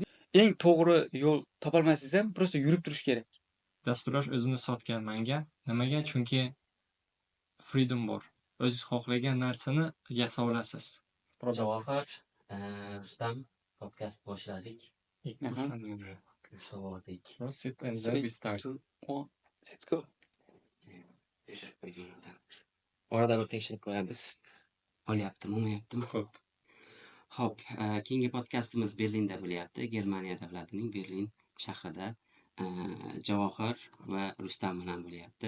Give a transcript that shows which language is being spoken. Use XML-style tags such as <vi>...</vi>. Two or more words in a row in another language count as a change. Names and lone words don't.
<uz>Eng to'g'ri yo'l topolmasangiz ham prosta yurib turish kerak. Dasturlash o'zini sotgan manga. Nimaga? Chunki freedom bor. O'zingiz xohlagan narsani yasa olasiz. Javohir, Rustam podkast boshladik. Ko'rsatdik.</uz> <en>Sit and then we start. Let's go.</en> <uz>Orada bir tekshirib qo'yamiz. Olyaptimi, olmayaptimi? Xo'p, keyingi podkastimiz Berlinda bo'lyapti. Germaniya davlatining Berlin shahrida Javohir va Rustam bilan bo'lyapti.</uz>